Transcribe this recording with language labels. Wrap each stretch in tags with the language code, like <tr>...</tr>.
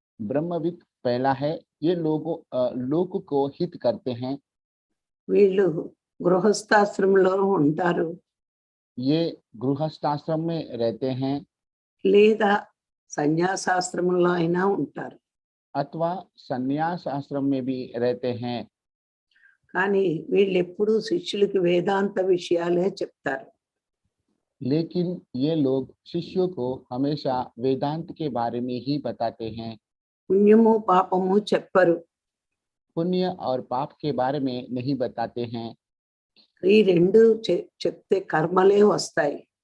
<hi>ब्रह्मवित्त पहला है, ये लोक को हित करते हैं।</hi> <te>వీళ్ళు గృహస్థాశ్రమంలో ఉంటారు</te> <hi>ये गृहस्थाश्रम में रहते हैं</hi> <te>లేదా సన్యాసాశ్రమంలో అయినా ఉంటారు.</te> <hi>अथवा संन्यास आश्रम में भी रहते हैं।</hi> <te>కానీ వీళ్ళు ఎప్పుడూ శిష్యులకి వేదాంత విషయాలే చెప్తారు.</te> <hi>लेकिन ये लोग शिष्यों को हमेशा वेदांत के बारे में ही बताते हैं।</hi> <te>పుణ్యము పాపము చెప్పరు.</te> <hi>पुण्य और पाप के बारे में नहीं बताते हैं।</hi> <te>ఈ రెండు చెప్తే కర్మలే వస్తాయి.</te>